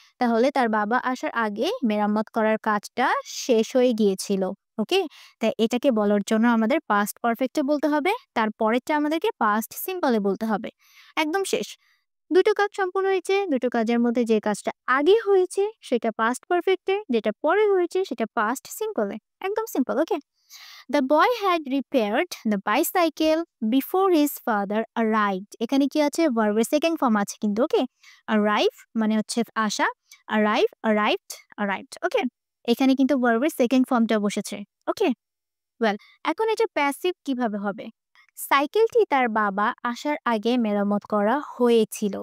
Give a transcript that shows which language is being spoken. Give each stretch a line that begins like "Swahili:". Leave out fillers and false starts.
Bangla: তাহলে তার বাবা আসার আগে মেরামত করার কাজটা শেষ হয়ে গিয়েছিল। ওকে? তাই এটাকে বলার জন্য আমাদের পাস্ট পারফেক্টে বলতে হবে। তারপরেরটা আমাদেরকে পাস্ট সিম্পলে বলতে হবে। একদম শেষ। দুটো কাজ সম্পূর্ণ হয়েছে। দুটো কাজের মধ্যে যে কাজটা আগে হয়েছে সেটা পাস্ট পারফেক্টে, যেটা পরে হয়েছে সেটা পাস্ট সিম্পলে। একদম simple, okay?
English: The boy had repaired the bicycle before his father arrived.
Bangla: এখানে কি আছে? ভার্বের সেকেন্ড ফর্ম আছে কিন্তু, ওকে? arrive মানে হচ্ছে আসা,
English: arrive, arrived, arrived,
Bangla: ওকে? এখানে কিন্তু ভার্বের সেকেন্ড ফর্মটা বসেছে, ওকে? ওয়েল, এখন এটা প্যাসিভ কিভাবে হবে? সাইকেলটি তার বাবা আসার আগে মেরামত করা হয়েছিল।